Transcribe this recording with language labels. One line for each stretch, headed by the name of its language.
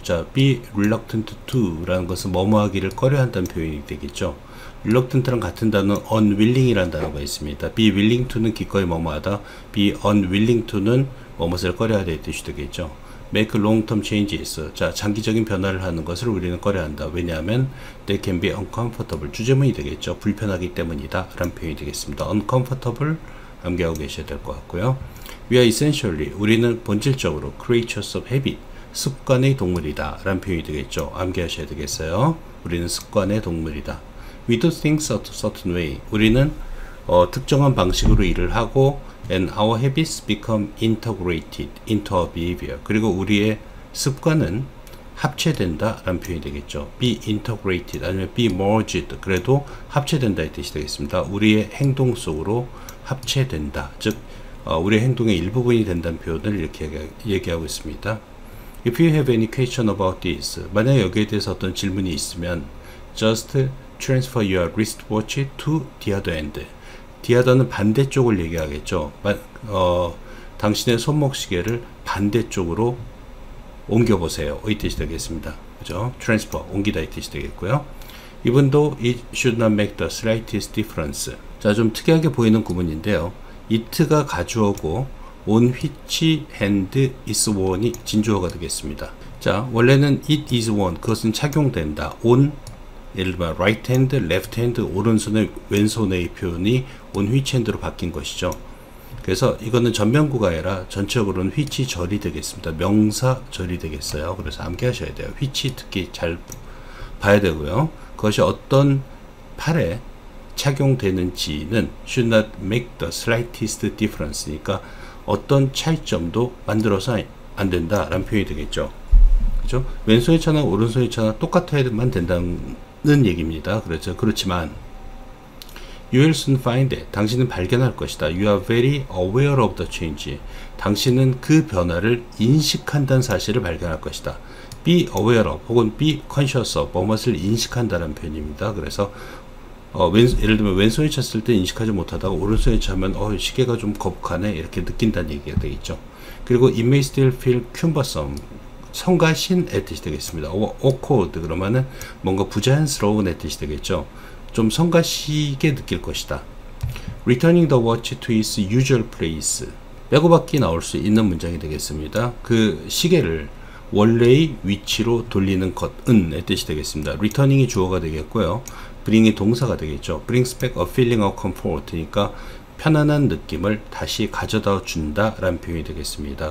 Korean: 자,
English: be reluctant to
Korean: 라는 것은 뭐뭐 하기를 꺼려한다는 표현이 되겠죠. reluctant랑 같은 단어는 unwilling이라는 단어가 있습니다.
English: be willing to
Korean: 는 기꺼이 뭐뭐 하다,
English: be unwilling to
Korean: 는 뭐뭇을 꺼려하다의 뜻이 되겠죠.
English: make long-term changes.
Korean: 자, 장기적인 변화를 하는 것을 우리는 꺼려한다. 왜냐하면
English: they can be uncomfortable.
Korean: 주제문이 되겠죠. 불편하기 때문이다 라는 표현이 되겠습니다. uncomfortable 암기하고 계셔야 될 것 같고요.
English: We are essentially,
Korean: 우리는 본질적으로
English: creatures of habit,
Korean: 습관의 동물이다 라는 표현이 되겠죠. 암기하셔야 되겠어요. 우리는 습관의 동물이다.
English: We do things a certain way.
Korean: 우리는 특정한 방식으로 일을 하고
English: and our habits become integrated into our behavior.
Korean: 그리고 우리의 습관은 합체된다 라는 표현이 되겠죠.
English: be integrated
Korean: 아니면
English: be merged,
Korean: 그래도 합체된다 의 뜻이 되겠습니다. 우리의 행동 속으로 합체된다, 즉 우리의 행동의 일부분이 된다는 표현을 이렇게 얘기하고 있습니다.
English: If you have any question about this,
Korean: 만약 여기에 대해서 어떤 질문이 있으면
English: just transfer your wristwatch to the other end.
Korean: the other는 반대쪽을 얘기하겠죠. 당신의 손목시계를 반대쪽으로 옮겨보세요 이 뜻이 되겠습니다. 그죠? transfer, 옮기다 이 뜻이 되겠고요.
English: Even though it should not make the slightest difference.
Korean: 자, 좀 특이하게 보이는 구문인데요. it가 가주어고
English: on which hand is worn
Korean: 이 진주어가 되겠습니다. 자, 원래는
English: it is worn,
Korean: 그것은 착용된다. on, 예를 들면 right hand, left hand, 오른손의 왼손의 표현이 on which hand로 바뀐 것이죠. 그래서 이거는 전면구가 아니라 전체적으로는 which 절이 되겠습니다. 명사 절이 되겠어요. 그래서 암기하셔야 돼요. which 특히 잘 봐야 되고요. 그것이 어떤 팔에 착용되는지는
English: should not make the slightest difference
Korean: 니까 어떤 차이점도 만들어서 안 된다 라는 표현이 되겠죠. 그죠? 왼손의 차나 오른손의 차나 똑같아야만 된다는 얘기입니다. 그렇죠. 그렇지만
English: you will soon find it.
Korean: 당신은 발견할 것이다.
English: You are very aware of the change.
Korean: 당신은 그 변화를 인식한다는 사실을 발견할 것이다.
English: be aware of
Korean: 혹은
English: be conscious of,
Korean: 무엇을 인식한다는 표현입니다. 그래서 예를 들면 왼손에 찼을 때 인식하지 못하다가 오른손에 차면 시계가 좀 거북하네 이렇게 느낀다는 얘기가 되겠죠. 그리고
English: it may still feel cumbersome,
Korean: 성가신의 뜻이 되겠습니다. awkward 그러면은 뭔가 부자연스러운의 뜻이 되겠죠. 좀 성가시게 느낄 것이다.
English: returning the watch to its usual place.
Korean: 빼고받기 나올 수 있는 문장이 되겠습니다. 그 시계를 원래의 위치로 돌리는 것은의 뜻이 되겠습니다. returning이 주어가 되겠고요. bring이 동사가 되겠죠.
English: brings back a feeling of comfort
Korean: 니까 편안한 느낌을 다시 가져다 준다 라는 표현이 되겠습니다.